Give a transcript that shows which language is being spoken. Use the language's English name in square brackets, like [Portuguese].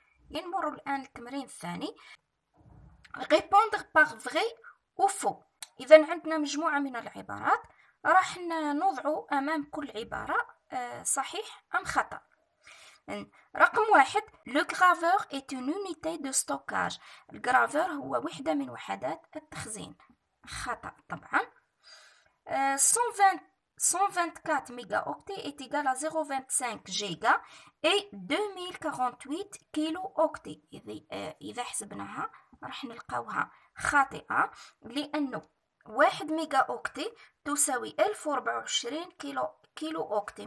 [Arabic] نمر الآن التمرين الثاني. [French] répondre par vrai ou faux. [Arabic] إذا عندنا مجموعة من العبارات، راح نوضع أمام كل عبارة صحيح أم خطأ. رقم 1. [French] le graveur est une unité de stockage. [Arabic] الجرافور هو وحدة من وحدات التخزين. خطأ طبعا. [French] 124 mégaoctets est égal à 0,25 giga et 2048 كيلو-octets. [Arabic] إذا حسبناها راح نلقاوها خاطئة، لأنه 1 ميجا أوكتي تساوي 1024 كيلو أوكتي.